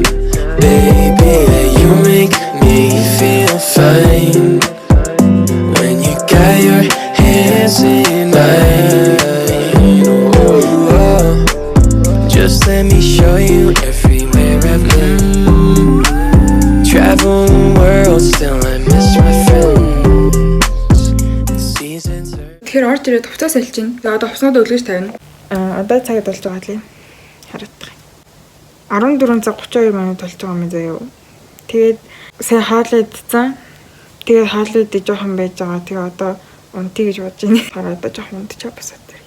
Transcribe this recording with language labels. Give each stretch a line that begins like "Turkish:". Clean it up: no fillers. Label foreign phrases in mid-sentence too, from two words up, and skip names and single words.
English: Baby, you make me feel fine when you got your hands in mine. Just let me show you everywhere I've been. Travel the world, still I miss my friends. The seasons are.
Mongolian: Тэгэхээр орж ирээд хувцас салж гин. За одоо хувцснууд өлгөж тавина. Одоо цагт болж байгаа лээ. Хараадах. 14 цаг 32 минут болж байгаа юм заяа. Тэгээд сая хаалаа идсэн. Тэгээд хаалаа идэж жоохон байж байгаа. Тэгээ одоо унтъя гэж бодож байна. Хараа одоо жоохон унтчихаа басаад.